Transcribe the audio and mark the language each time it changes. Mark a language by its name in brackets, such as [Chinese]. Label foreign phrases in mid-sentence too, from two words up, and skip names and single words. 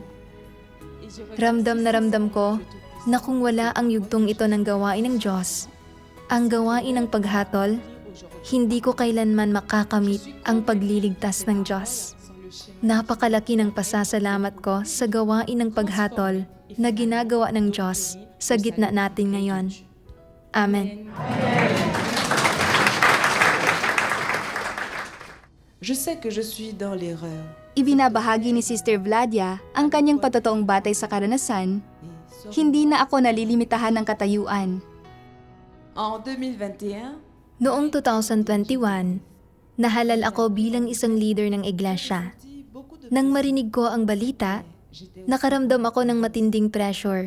[Filipino] Ramdam na ramdam ko na kung wala ang yugtong ito ng gawain ng Diyos, ang gawain ng paghatol, hindi ko kailanman makakamit ang pagliligtas ng Diyos. Napakalaki ng pasasalamat ko sa gawain ng paghatol na ginagawa ng Diyos sa gitna natin ngayon. Amen. [French] Je sais que je suis dans l'erreur. [Filipino] Ibinabahagi ni Sister Vladia ang kanyang patotoong batay sa karanasan, hindi na ako nalilimitahan ng katayuan. [French] En 2021, [Filipino] Noong 2021, nahalal ako bilang isang leader ng iglesia. Nang marinig ko ang balita, nakaramdam ako ng matinding pressure.